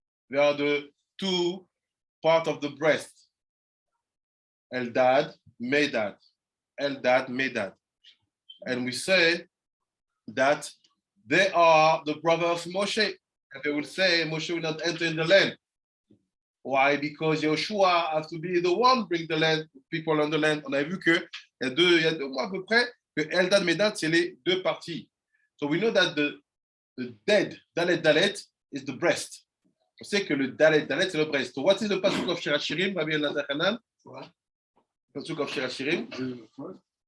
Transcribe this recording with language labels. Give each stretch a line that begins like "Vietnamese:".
English: They are the two parts of the breast. Eldad, Medad. Eldad, Medad. And we say that they are the brother of Moshe. And they will say Moshe will not enter in the land. Why? Because Yoshua has to be the one bring the land, people on the land.
French: On a vu que il y a 2 mois à peu près, que Eldad, Medad, c'est les deux parties.
English: So we know that the dead, Dalet, is the breast.
French: On sait que le Dalet, c'est le breast.
English: So what is the pasuk of Shir Hashirim, Rabbi Elazar Hanan? Pasuk of Shir Hashirim. Is it in the front?